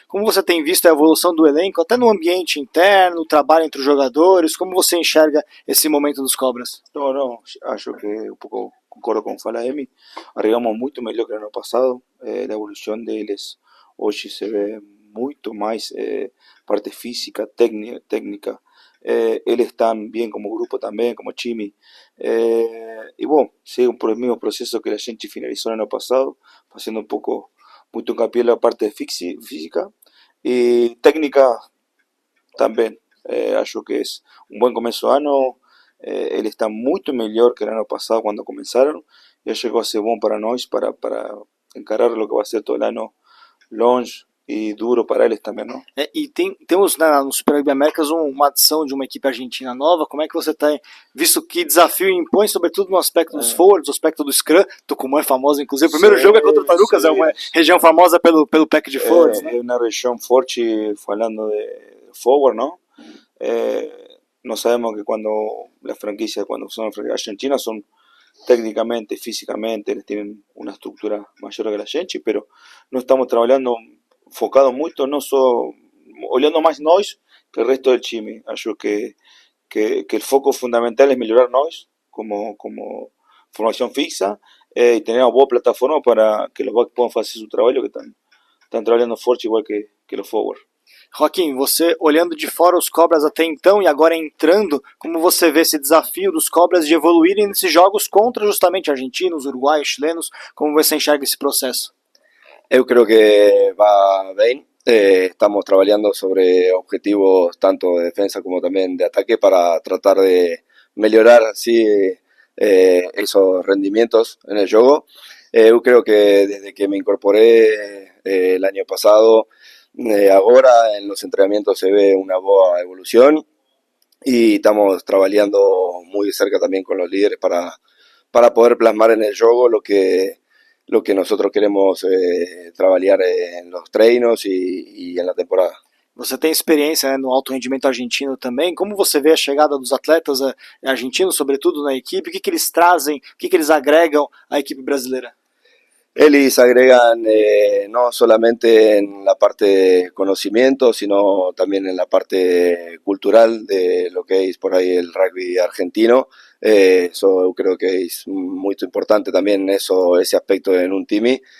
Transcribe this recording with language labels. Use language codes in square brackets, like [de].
[pt] Como você tem visto a evolução do elenco, até no ambiente interno, o trabalho entre os jogadores, como você enxerga esse momento dos Cobras? Não, acho que um pouco concordo com o que fala Emi. Arribamos muito melhor que o ano passado. A evolução deles hoje se vê muito mais parte física, técnica. [es] Eles están bien como grupo también, como Chimi. Y bueno, siguen por el mismo proceso que la gente finalizó el año pasado, haciendo un poco, mucho hincapié en la parte física y técnica también. [pt] Acho que [es] es un buen comienzo de año. Él está mucho mejor que el año pasado cuando comenzaron. Ya llegó a ser bueno para nosotros, para encarar lo que va a ser todo el año [pt] longe y duro para eles também, não? Temos no Super Rugby Américas uma adição de uma equipe argentina nova. Como é que você tem visto que desafio impõe, sobretudo no aspecto dos forwards, no aspecto do Scrum? Tucumã é famosa, inclusive. O primeiro jogo é contra o Tarucas, é uma região famosa pelo pack de forwards, né? É uma região forte falando de forward, não? Nós sabemos que quando são argentinas, são técnicamente, físicamente, [es] eles tienen una estructura mayor que la gente, pero no estamos trabajando focado mucho, no solo olhando más nós que el resto del time. [pt] Acho que [es] el foco fundamental es mejorar nós como formación fixa y tener una buena plataforma para que los backs puedan hacer su trabajo, que están trabajando fuerte igual que los forward. [pt] Joaquim, você olhando de fora os Cobras até então e agora entrando, como você vê esse desafio dos Cobras de evoluírem nesses jogos contra justamente argentinos, uruguaios, chilenos? Como você enxerga esse processo? [es] Eu creo que va bien. Estamos trabajando sobre objetivos tanto de defensa como también de ataque para tratar de mejorar sí, esos rendimientos en el juego. Yo creo que desde que me incorporé el año pasado, ahora en los entrenamientos se ve una buena evolución y estamos trabajando muy de cerca también con los líderes para poder plasmar en el juego lo que nosotros queremos trabalhar en los treinos y en la temporada. [pt] Você tem experiência, né, no alto rendimento argentino também. Como você vê a chegada dos atletas argentinos, sobretudo na equipe? O que eles trazem, o que eles agregam à equipe brasileira? [es] Ellos agregan no solamente en la parte de conocimiento, sino también en la parte cultural de lo que es por ahí el rugby argentino. Eso creo que es muy importante también ese aspecto en un team.